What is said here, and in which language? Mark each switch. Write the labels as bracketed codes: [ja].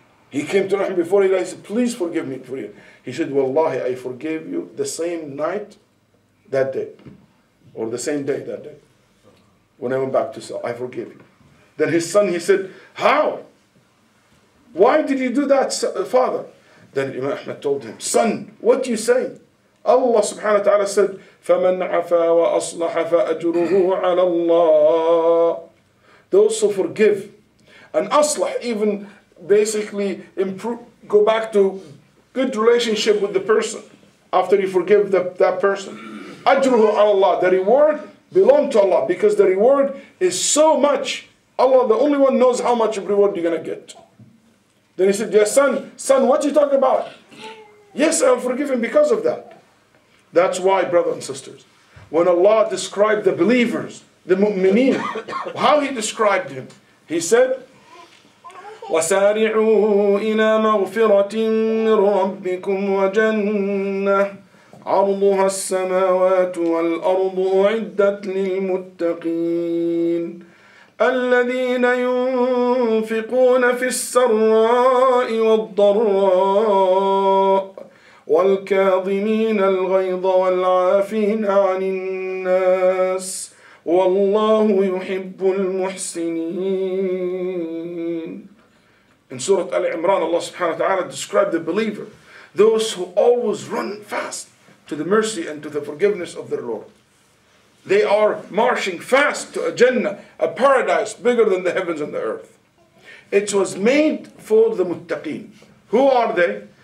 [en] He came to Imam before he died. He said, please forgive me. He said, Wallahi, I forgave you the same night that day, or the same day that day, when I went back to cell. I forgave you. Then his son, he said, how? Why did you do that, father? Then Imam Ahmad told him, son, what do you say? [ar] Allah subhanahu wa ta'ala said, فَمَنْ عَفَى وَأَصْلَحَ فَأَجْرُهُ عَلَى اللَّهِ. [en] Those who forgive and aslah, even basically improve, go back to good relationship with the person after you forgive that person. [ar] Ajruhu ala Allah, [en] the reward belongs to Allah, because the reward is so much. Allah, the only one, knows how much of reward you're going to get. Then he said, yes, son, what you talking about? Yes, I'll forgive him because of that. That's why, brothers and sisters, when Allah described the believers, the mu'mineen, how He described him, He said, [ar] وَسَارِعُوا إِلَى مَغْفِرَةٍ مِّن رَبِّكُمْ وَجَنَّةٍ عرضها السماوات والأرض أعدت للمتقين الذين ينفقون في السراء والضراء والكاظمين الغيظ والعافين عن الناس والله يحب المحسنين. [en] In Surah Al-Imran, Allah subhanahu wa ta'ala described the believer, those who always run fast to the mercy and to the forgiveness of their Lord. They are marching fast to a Jannah, a paradise bigger than the heavens and the earth. It was made for the muttaqeen. Who are they?